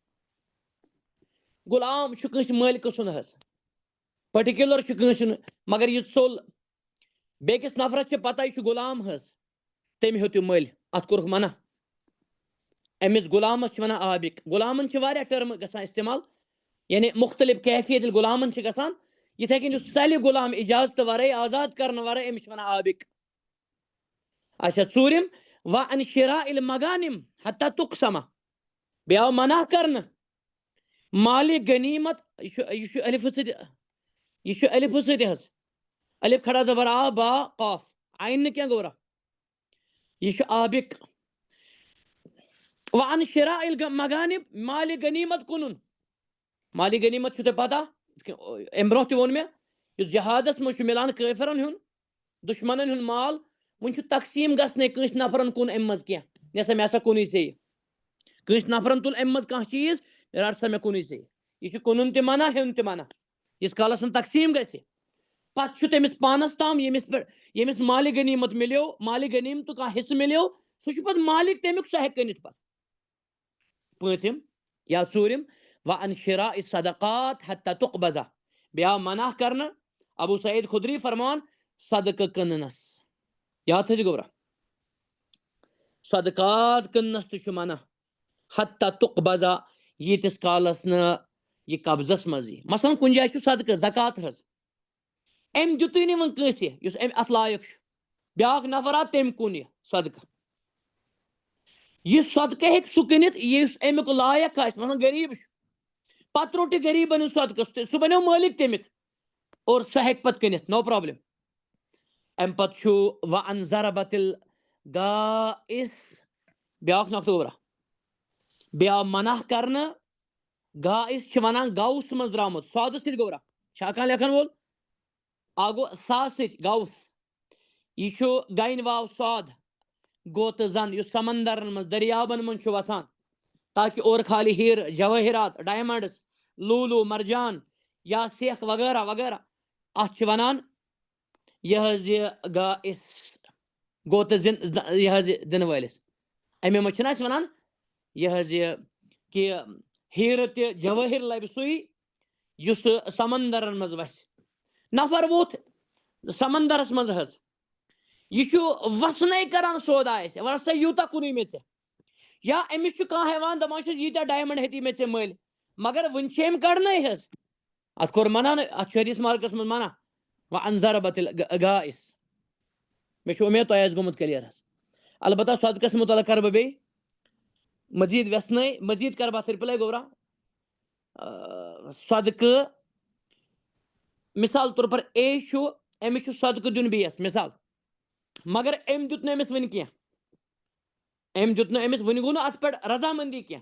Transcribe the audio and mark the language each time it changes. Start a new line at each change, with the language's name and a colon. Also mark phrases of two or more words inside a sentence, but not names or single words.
Kashmiri: غلام چھُ کٲنٛسہِ مٲلکہٕ سُنٛد حظ پٔٹِکیوٗلر چھُ کٲنٛسہِ مگر یہِ ژوٚل بیٚکِس نفرس چھِ پتہ یہِ چھُ غلام حظ تٔمۍ ہیوٚت یہِ مٔلۍ اتھ کوٚرُکھ منع. أمِس غلامس چھِ ونان آبِق. غلامن چھِ واریاہ ٹٔرمہٕ گژھان استعمال یعنی مختلف کیفیت ییٚلہِ غلامن چھِ گژھان یِتھے کٔنۍ یُس ژلہِ غلام اجازتہٕ ورٲے آزاد کرنہٕ ورٲے أمِس چھِ ونان آبِق. اچھا ژوٗرِم
Arabic: وَعَن شِراءِ المغانم حتى تُقسم.
Kashmiri: بیٚیہِ آو منع کرنہٕ مالِ غنیٖمت یہِ چھُ الفہٕ سۭتۍ حظ الف کھڑا زبر آ با قاف عین نہٕ کینٛہہ گوٚبرا یہِ چھُ آبِق.
Arabic: وَعَن شِراءِ المغانم
Kashmiri: مالِ غنیٖمت کُنُن. مالِ غنیٖمت چھُو تۄہہِ پتہ اَمہِ برونٛہہ تہِ ووٚن مےٚ یُس جہادس منٛز چھُ مِلان کٲفرن ہُنٛد دُشمنن ہُنٛد مال وۄنۍ چھُ تقسیٖم گژھنٕے کٲنٛسہِ نفرن کُن اَمہِ منٛز کینٛہہ نسا مےٚ ہسا کُنُے ژےٚ. کٲنٛسہِ نفرن تُل اَمہِ منٛز کانٛہہ چیٖز رٹ سا مےٚ کُنُے ژےٚ. یہِ چھُ کٕنُن تہِ منع ہیوٚن تہِ منع ییٖتِس کالس نہٕ تقسیٖم گژھِ. پتہٕ چھُ تٔمِس پانس تام ییٚمِس مالِ غنیٖمت مِلیو مالِ غنیٖمتُک کانٛہہ حصہٕ مِلیو سُہ چھُ پتہٕ مالِک تمیُک سُہ ہیٚکہِ کٕنِتھ پتہٕ. پٲنٛژِم یا ژوٗرِم
Arabic: وَعَن شِراءِ الصدقات حتى تُقبض.
Kashmiri: بیٚیہِ آو منع کرنہٕ ابو سعید خدری فرمان صدقہٕ کٕننس. یاد تھٲیزِ گوٚبرا صدقات کٕننس تہِ چھُ منع
Arabic: حتى تُقبض
Kashmiri: ییٖتِس کالس نہٕ یہِ قبضس منٛز یی. مثلاً کُنہِ جایہِ چھُ صدقہٕ زکات حظ أمۍ دیُتُے نہٕ وۄنۍ کٲنٛسہِ یُس أمۍ اتھ لایق چھُ بیٛاکھ نفر آو تٔمۍ کُن یہِ صدقہٕ. یہِ صدقہٕ ہیٚکہِ سُہ کٕنِتھ یُس امیُک لایق آسہِ مثلاً غریٖب چھُ پتہٕ روٚٹ یہِ غریٖبن ہُنٛد صدقہٕ سُہ بنیو مٲلِک تمیُک اور سُہ ہیٚکہِ پتہٕ کٕنِتھ
English: no problem.
Kashmiri: امہِ پتہٕ چھُ
Arabic: وَعَن ضربة الغائص.
Kashmiri: بیٛاکھ نۄقطہٕ گوٚبرا بیٚیہِ آو منع کرنہٕ غائص چھِ ونان گوُس منٛز درٛامُت سودٕ سۭتۍ گوٚبرا چھا کانٛہہ لیکھن وول اکھ گوٚو سا سۭتۍ گوُس یہِ چھُ گنہِ واو سود گوٚو تہٕ زن یُس سمندرن منٛز دٔریابن منٛز چھُ وسان تاکہِ اورٕ کھالہِ ہیٖرٕ جوٲہرات ڈایمنڈس لولوٗ مرجان یا سیکھ وغیرہ وغیرہ اتھ چھِ ونان یہِ حظ یہِ غائص گوٚو تہٕ یہِ حظ یہِ دِنہٕ وٲلِس. اَمے منٛز چھِنہ أسۍ ونان یہِ حظ یہِ کہِ ہیٖرٕ تہِ جوٲہر لبہِ سُے یُس سمندرن منٛز وسہِ. نفر ووٚتھ سمندرس منٛز حظ یہِ چھُ وسنے کران سودا اَسہِ وَن سا یوٗتاہ کُنُے مےٚ ژےٚ یا أمِس چھُ کانٛہہ ہٮ۪وان دپان چھُس ییٖتیاہ ڈایمنڈ ہیٚتی مےٚ ژےٚ مٔلۍ مگر وُنہِ چھِ أمۍ کڑنَے حظ اتھ کوٚر منع نہٕ اتھ چھُ حدیث مارکس منٛز منع
Arabic: وَعَن ضربة الغائص.
Kashmiri: مےٚ چھُ اُمید تۄہہِ آسہِ گوٚمُت کلیر حظ. البتہ صدقس مُتعلق کرٕ بہٕ بیٚیہِ مزیٖد ویژھنٲے مزیٖد کرٕ بہٕ اتھ رِپلاے گوٚبرا. صدقہٕ مِثال طور پر اے چھُ أمِس چھُ صدقہٕ دیُن بیٚیِس مِثال مگر أمۍ دیُت نہٕ أمِس وُنہِ کینٛہہ أمۍ دیُت نہٕ أمِس وُنہِ گوٚو نہٕ اتھ پٮ۪ٹھ رضامنٛدی کینٛہہ.